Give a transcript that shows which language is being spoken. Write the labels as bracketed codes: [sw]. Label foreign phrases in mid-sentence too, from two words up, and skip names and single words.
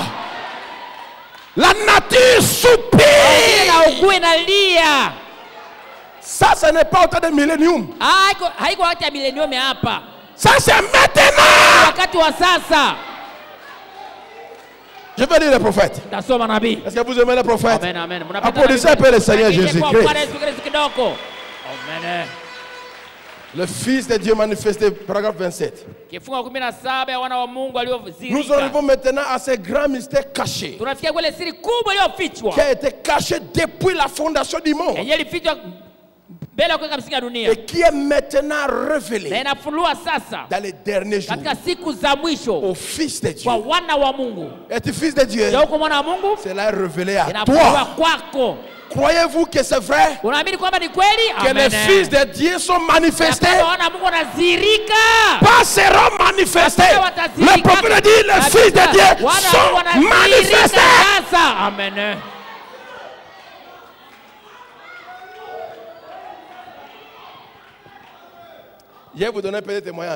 [fr] La nature soupire. Ça, ce n'est pas au temps de millénium. Ça, c'est maintenant. Je vais lire les prophètes. [sw] Tasoma nabii. [fr] Est-ce que vous aimez les prophètes? Amen, amen. Applaudissez un peu le Seigneur Jésus-Christ. Amen. Le Fils de Dieu manifesté, paragraphe 27. [sw] Kifungu 17 ya wana wa Mungu aliozirika. [fr] Nous arrivons maintenant à ce grand mystère caché. [sw] Tunafikia kule siri kubwa iliyofichwa. [fr] Qui a été caché depuis la fondation du monde. [sw] Yenye ilifichwa mbele ya kuweka msingi ya dunia. [fr] Et qui est maintenant révélé. [sw] Na inafunua sasa. [fr] Dans les derniers jours. [sw] Katika siku za mwisho. [fr] Au Fils de Dieu. [sw] Kwa wana wa Mungu. [fr] Es-tu fils de Dieu? [sw] Ndio uko mwana wa Mungu? [fr] Cela est révélé à [sw] inafunua [fr] toi. [sw] Kwako. [fr] Croyez-vous que c'est vrai? [sw] Unaamini kwamba ni kweli? [fr] Que les fils de Dieu sont manifestés? Pas seront manifestés. Le prophète dit les fils de Dieu sont manifestés. Amen. Je vais vous donner un petit témoignage.